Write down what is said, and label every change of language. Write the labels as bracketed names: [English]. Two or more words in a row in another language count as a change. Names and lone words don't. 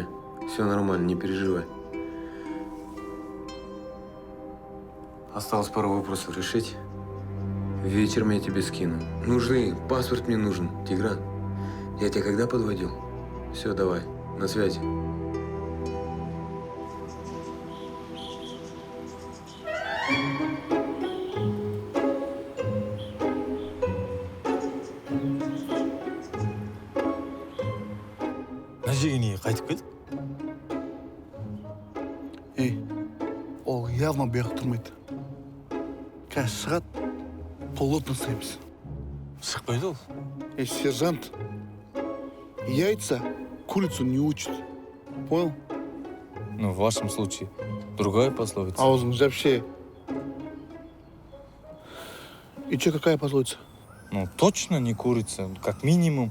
[Russian] Все нормально, не переживай. Осталось пару вопросов решить. Вечером я тебе скину. Нужны, паспорт мне нужен, Тигран. Я тебя когда подводил? Все, давай, на связи. [Kazakh] мына жерге неге қайтып келдік? Ей, ол явно бұяқта тұрмайды. Қазір шығады, плотно істейміз. Шықпайды ол. [Russian] Ей, сержант, яйца курицу не учат. Понял? Ну, в вашем случае, другая пословица. Аузын вообще. И че, какая пословица? Ну, точно не курица, как минимум.